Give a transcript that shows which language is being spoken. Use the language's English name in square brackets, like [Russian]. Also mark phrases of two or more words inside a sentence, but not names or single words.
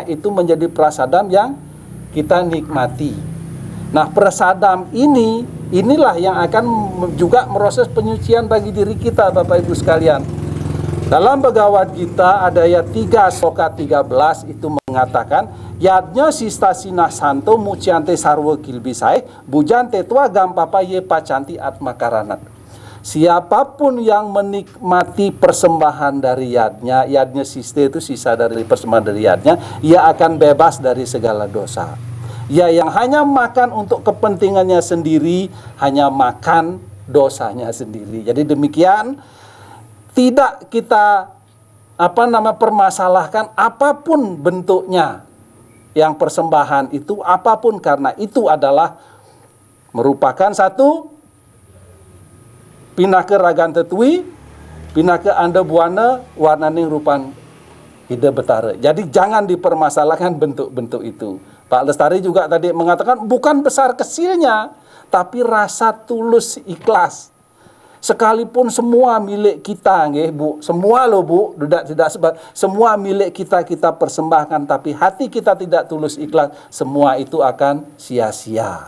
[Indonesian] Itu menjadi prasadam yang kita nikmati. Nah, prasadam inilah yang akan juga proses penyucian bagi diri kita, Bapak Ibu sekalian. Dalam Bhagavad Gita ada ayat 3 Sloka 13 itu mengatakan [Sanskrit] Yadnya sistasina santo muciante sarwa kilbisai bujante tua gampapa ye pacanti atmakaranat. [Indonesian] Siapapun yang menikmati persembahan dari yadnya siste itu sisa dari persembahan dari yadnya, ia akan bebas dari segala dosa. Ya yang hanya makan untuk kepentingannya sendiri, hanya makan dosanya sendiri. Jadi demikian, tidak kita permasalahkan apapun bentuknya yang persembahan itu, apapun, karena itu adalah merupakan satu [Balinese] pinake ragan tetui, pinake anda buana warnaning rupan ide betara. [Indonesian] Jadi jangan dipermasalahkan bentuk-bentuk itu. Pak Lestari juga tadi mengatakan bukan besar kecilnya, tapi rasa tulus ikhlas. Sekalipun semua milik kita, nggih Bu, semua loh Bu, tidak semua milik kita persembahkan, tapi hati kita tidak tulus ikhlas, semua itu akan sia-sia.